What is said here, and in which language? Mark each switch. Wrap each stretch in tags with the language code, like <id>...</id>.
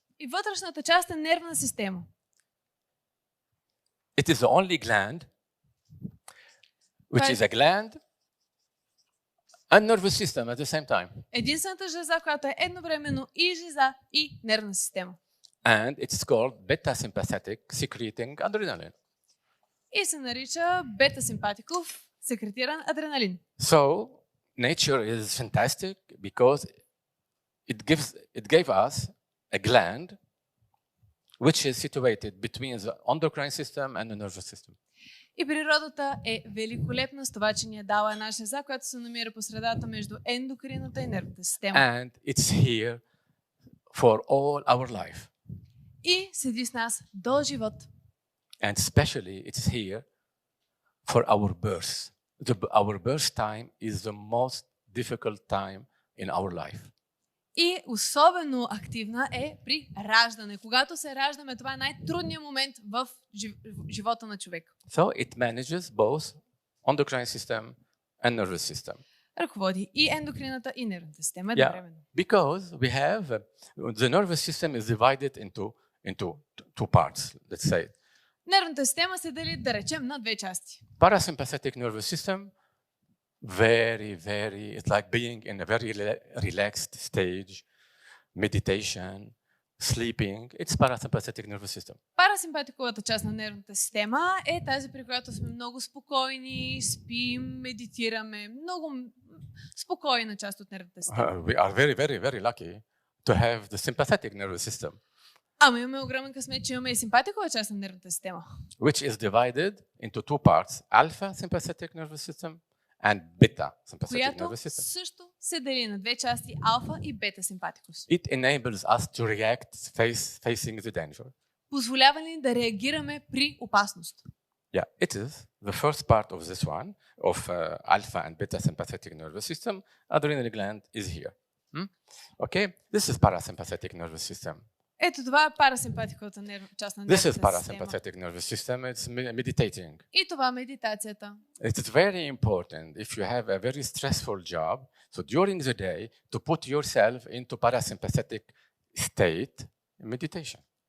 <bg>И вътрешната част е нервна система.</bg> <en>It is the only gland which is a gland and nervous system at the same time.</en> <bg>Единствената жлеза, която е едновременно и жлеза, и нервна система.</bg> <en>And it's called beta-sympathetic secreting adrenaline.</en> <bg>И се нарича бета-симпатиков секретиран адреналин.</bg> <en>So nature is fantastic because it gave us a gland which is situated between the endocrine system and the nervous system.</en> <bg>И природата е великолепна с това, че ни е дала една жлеза, която се намира по средата между ендокрината и нервната система.</bg> <en>And it's here for all our life.</en> <bg>И седи с нас до живот.</bg> <en>And especially it's here for our birth. Our birth time is the most difficult time in our life.</en> <bg>И особено активна е при раждане. Когато се раждаме, това е най-трудният момент в живота на човек.</bg> <en>So it manages both endocrine system and nervous system.</en> <bg>Ръководи и ендокрината, и нервната система едновременно.</bg> <en>Because we have the nervous system is divided into two parts, let's say.</en> <bg>Нервната система се дели, да речем, на две части.</bg> <en>Parasympathetic nervous system, it's like being in a very relaxed stage, meditation, sleeping. It's parasympathetic nervous system.</en> <bg>Парасимпатиковата част на нервната система е тази, при която сме много спокойни, спим, медитираме. Много спокойна част от нервната система.</bg> <en>We are very lucky to have the sympathetic nervous system.</en> <bg>Ама имаме огромен късмет, че имаме и симпатикова част на нервната система.</bg> <en>Which is divided into two parts, alpha sympathetic nervous system and beta sympathetic nervous system.</en> <bg>Която също се дели на две части, алфа и бета симпатикус.</bg> <en>It enables us to react facing the danger.</en> <bg>Позволява ни да реагираме при опасност.</bg> <en>Yeah, it is the first part of this one, of alpha and beta sympathetic nervous system. Adrenal gland is here. Okay, this is parasympathetic nervous system.</en> <bg>Ето това е парасимпатиковата част на нервната</bg> <en>This is</en> <bg>система.</bg> <en>parasympathetic nervous system. It's meditating.</en> <bg>И това медитацията.</bg> <en>It's very important if you have a very stressful job. So during the day, to put yourself into parasympathetic state in meditation.</en>